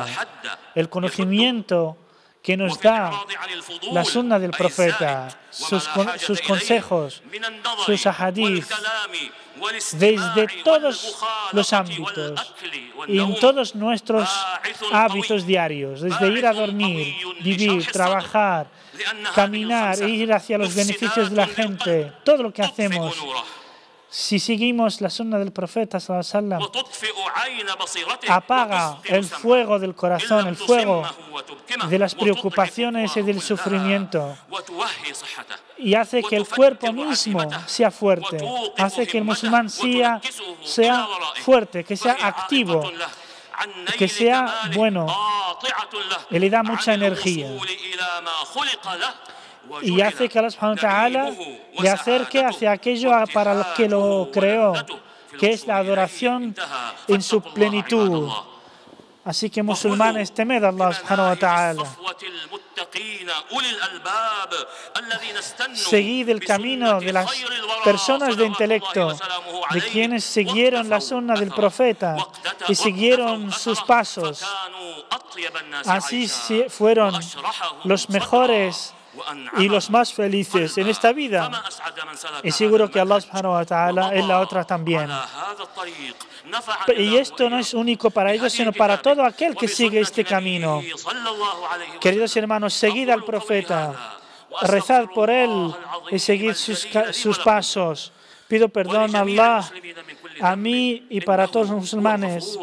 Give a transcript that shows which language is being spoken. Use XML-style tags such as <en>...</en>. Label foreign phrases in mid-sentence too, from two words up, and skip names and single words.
<es>El conocimiento que nos da la Sunna del Profeta, sus consejos, sus ahadith, desde todos los ámbitos y en todos nuestros hábitos diarios, desde ir a dormir, vivir, trabajar, caminar e ir hacia los beneficios de la gente, todo lo que hacemos. Si seguimos la sunna del profeta</es> <ar>صلى الله عليه وسلم,</ar> <es>apaga el fuego del corazón, el fuego de las preocupaciones y del sufrimiento y hace que el cuerpo mismo sea fuerte, hace que el musulmán sea fuerte, que sea activo, que sea bueno y le da mucha energía. Y hace que Allah</es> <ar>سبحانه وتعالى</ar> <es>le acerque hacia aquello para lo que lo creó, que es la adoración en su plenitud. Así que musulmanes, temed a Allah</es> <ar>سبحانه وتعالى.</ar> <es>Seguid el camino de las personas de intelecto, de quienes siguieron la sunna del profeta y siguieron sus pasos. Así fueron los mejores y los más felices en esta vida. Y seguro que Allah</es> <ar>سبحانه وتعالى</ar> <es>en la otra también. Y esto no es único para ellos, sino para todo aquel que sigue este camino. Queridos hermanos, seguid al profeta, rezad por él y seguid sus pasos. Pido perdón a Allah, a mí y para todos los musulmanes.</es>